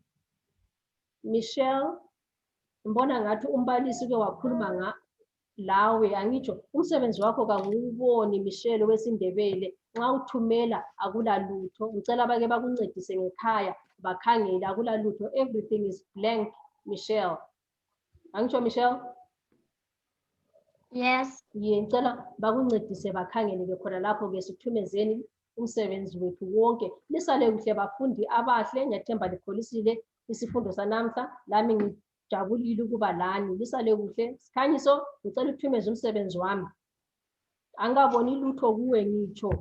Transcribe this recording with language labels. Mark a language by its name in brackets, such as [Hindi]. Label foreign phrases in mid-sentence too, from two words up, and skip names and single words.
[North Ndebele] Michelle, ngibona ngathi umbalisi-ke wakhuluma lawe, angitsho umsebenzi wakho kangiwuboni Michelle wesiNdebele. Nxa uthumela akulalutho. Ngicela bake bakuncedise ngekhaya bakhangele akulalutho. [English] Everything is blank, Michelle. [North Ndebele] Angitsho Michelle? [English] Yes. [North Ndebele] Ngicela bakuncedise bakhangele-ke khona lapho-ke sithumezeni umsebenzi wethu wonke. Lisale kuhle bafundi abahle, ngiyathemba likholisile isifundo sanamhla. Lami ngijabulile ukuba lani. Lisale kuhle. Sikhanyiso, ngicela uthumeze umsebenzi wami. Angaboni lutho kuwe ngitsho.